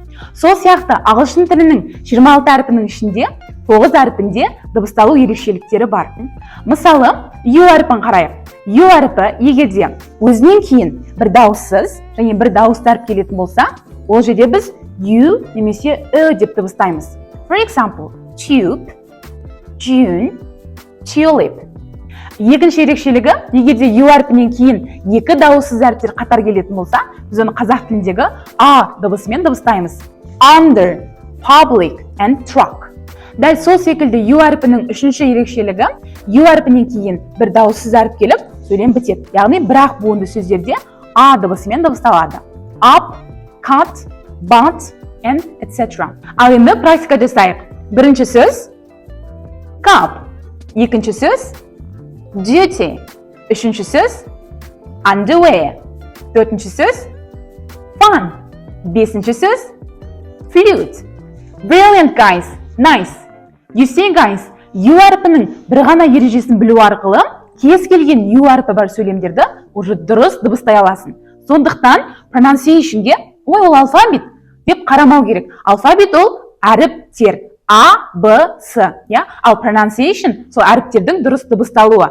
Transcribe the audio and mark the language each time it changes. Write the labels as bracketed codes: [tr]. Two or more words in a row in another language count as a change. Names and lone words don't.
[kk] Сол сияқты ағылшын тілінің 26 әріпінің ішінде 9 әріпінде дыбысталу ерекшеліктері бар. Мысалы, U әріпін қарайық. U әріпі егерде өзінен кейін бір дауыссыз және бір дауысты әріп келетін болса, ол жерде біз U немесе Ö деп дыбыстаймыз. [en] For example, tube, June, tulip. [kk] Екінші ерекшелігі, егерде U әрпінен кейін екі дауыссыз әріптер қатар келетін болса, біз оны қазақ тіліндегі А дыбысымен дыбыстаймыз. [en] Under, public and truck. [kk] Дәл сол секілді U әрпінің үшінші ерекшелігі, U әрпінен кейін бір дауыссыз әріп келіп, сөйлем бітеді. Яғни бірақ буынды сөздерде А дыбысымен дыбысталады. [en] Up, cut, but, and etc. [kk] Ал енді практика жасайық. Бірінші сөз cup, екінші сөз duty, үшінші сөз underwear, төртінші сөз fun, бесінші сөз flute. [en] Brilliant, guys, nice. You see, guys, [kk] U әріпінің бір ғана ережесін білу арқылы кез келген U әріпі бар сөйлемдерді уже дұрыс дыбыстай аласың. Сондықтан pronunciationге ол алфавит деп қарамау керек. Алфавит ол әріптер. А, Б, С. Ал pronunciation сол әріптердің дұрыс дыбысталуы.